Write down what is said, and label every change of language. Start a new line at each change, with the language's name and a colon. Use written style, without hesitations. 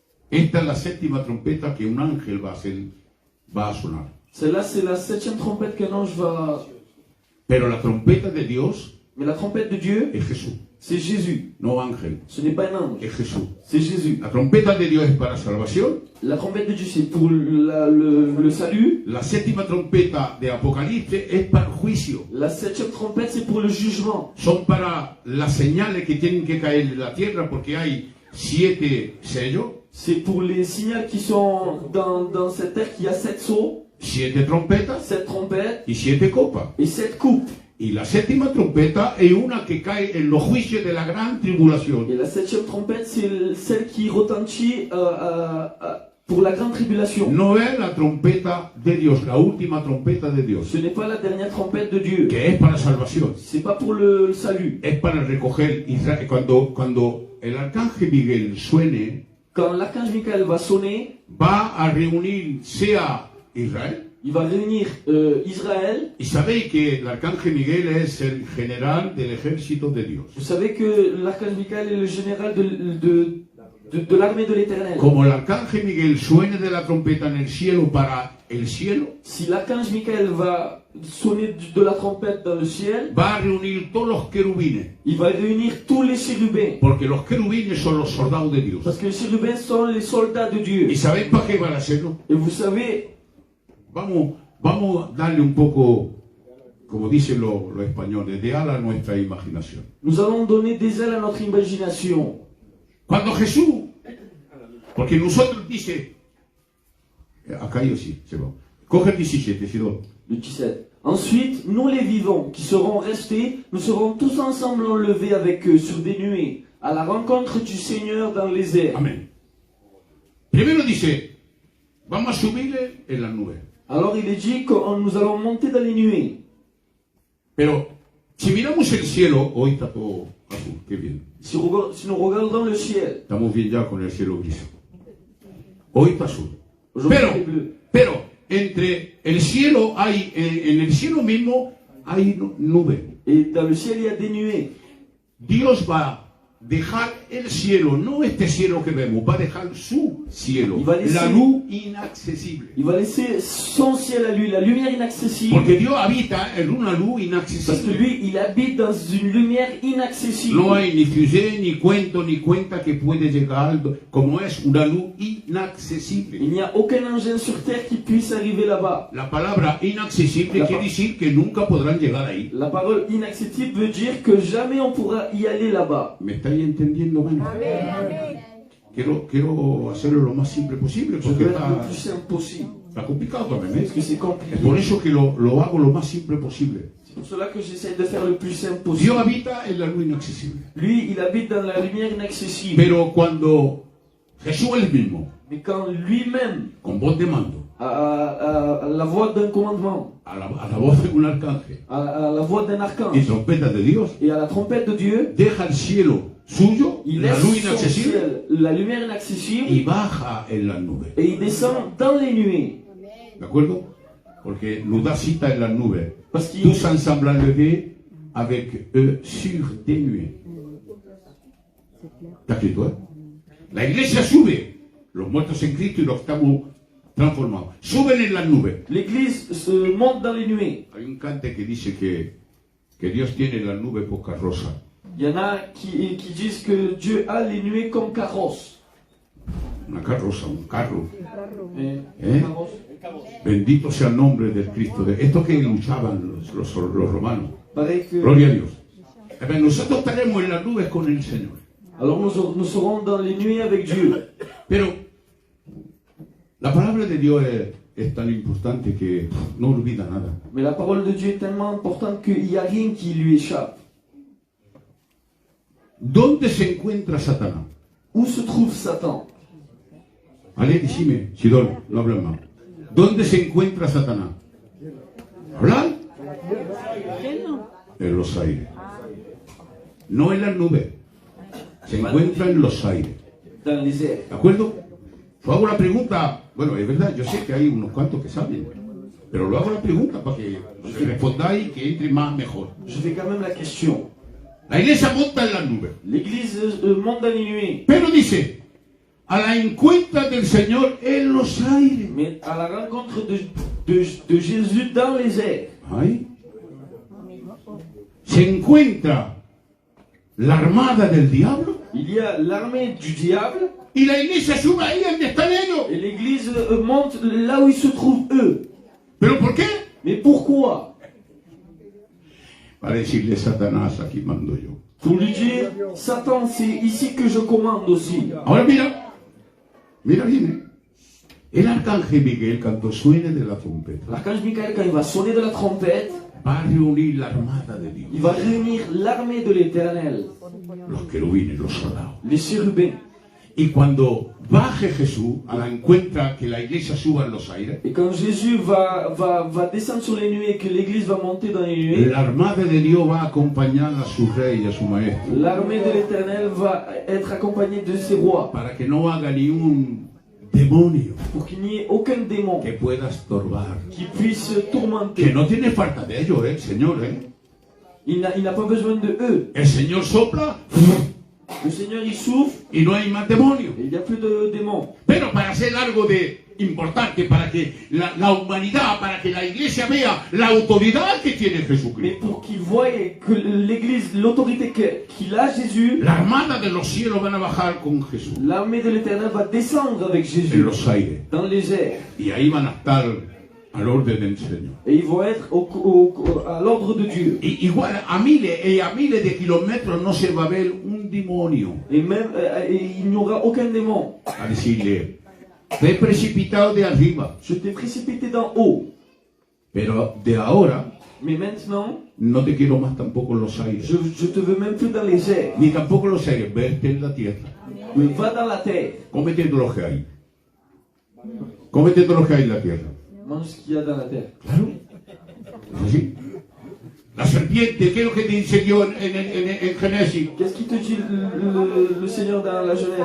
Spanish: Esta es la séptima trompeta que un ángel va a sonar.
French: Celle-là, c'est la septième trompette qu'un ange va...
Spanish: Pero la trompeta de Dios
French: Mais la trompette de Dieu,
Spanish: es Jesús,
French: c'est Jésus.
Spanish: no ángel,
French: Ce n'est pas un ange,
Spanish: es Jesús.
French: c'est Jésus.
Spanish: La trompeta de Dios es para salvación.
French: La trompette de Dieu, c'est pour le salut.
Spanish: La séptima trompeta de Apocalipsis es para el juicio.
French: La septième trompette, c'est pour le jugement.
Spanish: Son para las señales que tienen que caer en la tierra porque hay 7 sellos,
French: C'est pour les signaux qui sont dans cette terre qu'il y a 7 sceaux,
Spanish: 7 trompetas
French: 7 trompettes
Spanish: y 7 copas.
French: et 7 coupes.
Spanish: Y la séptima trompeta es una que cae en los juicios de la gran tribulación.
French: Et la septième trompette, c'est celle qui retentit pour la grande tribulation.
Spanish: No es la trompeta de Dios, la última trompeta de Dios,
French: Ce n'est pas la dernière trompette de Dieu.
Spanish: que es para salvación.
French: C'est pas pour le salut.
Spanish: Es para recoger Israel. Cuando el arcángel Miguel suene,
French: Quand l'archange Michael va sonner,
Spanish: va a reunir sea Israel.
French: il va réunir Israël.
Spanish: Y sabéis que el arcángel Miguel es el general del ejército de Dios.
French: Vous savez que l'archange Michael est le général de l'armée de l'Éternel.
Spanish: Como el arcángel Miguel suene de la trompeta en el cielo para el cielo,
French: Si l'archange Michael va sonner de la trompette dans le ciel,
Spanish: va a reunir todos los querubines.
French: il va réunir tous les chérubins.
Spanish: Porque los querubines son los soldados de Dios.
French: Parce que les chérubins sont les soldats de Dieu.
Spanish: ¿Y sabéis para qué van a hacerlo?
French: Et vous savez,
Spanish: Vamos a darle un poco, como dicen los españoles, de ala a nuestra imaginación.
French: nous allons donner des ailes à notre imagination.
Spanish: Cuando Jesús, porque nosotros dice, acá yo sí, se va. Coge el 17, Sidón.
French: Le 17. Ensuite, nous les vivants qui serons restés, nous serons tous ensemble enlevés avec eux sur des nuées, à la rencontre du Seigneur dans les airs.
Spanish: Amén. Primero dice, vamos a subirle en las nubes.
French: Alors il est dit que nous allons monter dans les nuées.
Spanish: Pero si miramos el cielo, hoy está todo azul, qué bien.
French: Si nous regardons le ciel,
Spanish: Estamos bien ya con el cielo gris. Hoy está azul.
French: aujourd'hui c'est bleu.
Spanish: Pero entre el cielo hay, en el cielo mismo hay nubes.
French: Et dans le ciel, il y a des nuées.
Spanish: Dios va a dejar el cielo, no este cielo que vemos, va a dejar su cielo, Y va a decir- la luz inaccesible.
French: Il va laisser son ciel à lui, la lumière inaccessible.
Spanish: Porque Dios habita en una luz
French: Parce que
Spanish: inaccesible.
French: lui, il habite dans une lumière inaccessible.
Spanish: No hay ni fusée, ni cuento, ni cuenta que puede llegar, como es una luz inaccesible.
French: Il n'y a aucun engin sur terre qui puisse arriver là-bas.
Spanish: La palabra inaccesible quiere decir que nunca podrán llegar ahí.
French: La parole inaccessible veut dire que jamais on pourra y aller là-bas.
Spanish: ¿Me estáis entendiendo menos? Quiero hacerlo lo más simple posible
French: Je
Spanish: porque
French: veux être le plus simple possible.
Spanish: está complicado también.
French: Parce que c'est compliqué.
Spanish: Es por eso que lo hago lo más simple posible.
French: C'est pour cela que j'essaie de faire le plus simple
Spanish: Dios
French: possible.
Spanish: habita en la luz inaccesible.
French: Lui, il habite dans la lumière inaccessible.
Spanish: Pero cuando Jesús es el mismo,
French: Mais quand lui-même,
Spanish: con voz de mando,
French: à la voix d'un commandement,
Spanish: a la voz de un arcángel
French: à la voix d'un
Spanish: y
French: archange
Spanish: trompeta de Dios,
French: et à la trompette de Dieu,
Spanish: deja el cielo suyo,
French: il
Spanish: la
French: laisse
Spanish: luz
French: son
Spanish: inaccesible,
French: ciel, la lumière inaccessible,
Spanish: y baja en las nubes.
French: et il descend dans les nuées.
Spanish: ¿De acuerdo? Porque
French: nous
Spanish: da cita en las nubes.
French: Parce qu'il Tous ensemble enlevés avec eux sur des nuées.
Spanish: Está escrito, ¿eh? La iglesia sube, los muertos en Cristo y los que estamos transformados. Suben en las nubes.
French: l'Église se monte dans les nuées.
Spanish: Hay un cante que dice que Dios tiene en las nubes por carroza.
French: Il y en a qui disent que Dieu a les nuées comme carrosse.
Spanish: Una carroza, un carro.
French: Mais, ¿Eh? carrosse.
Spanish: Bendito sea el nombre del Cristo. Esto que luchaban los romanos.
French: Pareil que...
Spanish: Gloria a Dios. Nosotros estaremos en las nubes con el Señor.
French: Alors nous serons dans les nuées avec Dieu.
Spanish: Pero la palabra de Dios es tan importante que no olvida nada.
French: Mais la parole de Dieu est tellement importante qu'il n'y a rien qui lui échappe.
Spanish: ¿Dónde se encuentra Satanás?
French: Où se trouve Satan? Allez,
Spanish: decime, Sidón, no hables más. ¿Dónde se encuentra Satanás? ¿Hablar? En los aires. No en las nubes. Se encuentra en los aires.
French: Dans les airs.
Spanish: ¿De acuerdo? Yo hago una pregunta. Bueno, es verdad, yo sé que hay unos cuantos que saben. Pero lo hago la pregunta para que respondáis y que entre más mejor.
French: Je fais quand même la question.
Spanish: La iglesia monta en las nubes.
French: L'Église monte dans les nuées.
Spanish: Pero dice, a la encuentra del Señor en los aires.
French: Mais à la rencontre de Jésus dans les airs. Ay.
Spanish: Se encuentra la armada del diablo.
French: Il y a l'armée du diable.
Spanish: Y la iglesia sube ahí donde están ellos.
French: Et l'Église monte là où ils se trouvent eux.
Spanish: ¿Pero por qué?
French: Mais pourquoi?
Spanish: Para decirle Satanás, aquí mando yo.
French: Pour lui dire, Satan, c'est ici que je commande aussi.
Spanish: Ahora mira, mira bien. El arcángel Miguel, cuando suene de la trompeta,
French: L'archange Michael, quand il va sonner de la trompette,
Spanish: va a reunir la armada de Dios.
French: il va réunir l'armée de l'Éternel,
Spanish: Los querubines, los soldados.
French: les chérubins.
Spanish: Y cuando baje Jesús, a la encuentra que la iglesia suba en los aires,
French: Et quand Jésus va descendre sur les nuées et que l'Église va monter dans les nuées,
Spanish: la armada de Dios va a acompañar a su rey y a su maestro.
French: l'armée de l'Éternel va être accompagnée de ses rois,
Spanish: Para que no haga ni un demonio
French: pour qu'il n'y ait aucun démon
Spanish: que pueda estorbar.
French: qui puisse
Spanish: Que
French: tourmenter.
Spanish: no tiene falta de ellos, el Señor,
French: Il n'a pas besoin de eux.
Spanish: El Señor sopla
French: Le Seigneur, il souffle
Spanish: y no hay más demonios.
French: et il n'y a plus de démons.
Spanish: Pero para hacer algo de importante, para que la humanidad, para que la iglesia vea la autoridad que tiene
French: Mais
Spanish: Jesucristo.
French: pour qu'ils voient que l'Église, l'autorité qu'il a, Jésus,
Spanish: La armada de los cielos van a bajar con Jesús
French: l'armée de l'Éternel va descendre avec
Spanish: en
French: Jésus
Spanish: los aires.
French: dans les airs.
Spanish: Y ahí van a estar al orden del Señor.
French: Et ils vont être à l'ordre de Dieu.
Spanish: Y igual a miles de kilómetros no se va a ver un demonio
French: Et même, il n'y aura aucun démon.
Spanish: a decirle, te he precipitado de arriba,
French: Je t'ai précipité d'en haut.
Spanish: pero de ahora
French: Mais maintenant,
Spanish: no te quiero más tampoco en los aires.
French: je te veux même plus dans les airs.
Spanish: Ni tampoco en los aires, vete en la tierra.
French: Mais va dans la terre.
Spanish: Cómete todo lo que hay. Cómete todo lo que hay en la tierra.
French: Mange ce qu'il y a dans la terre.
Spanish: Claro. Es así. La serpiente, ¿qué es lo que te dice Dios en Génesis?
French: Qu'est-ce qu'il te dit le Seigneur dans la Genèse?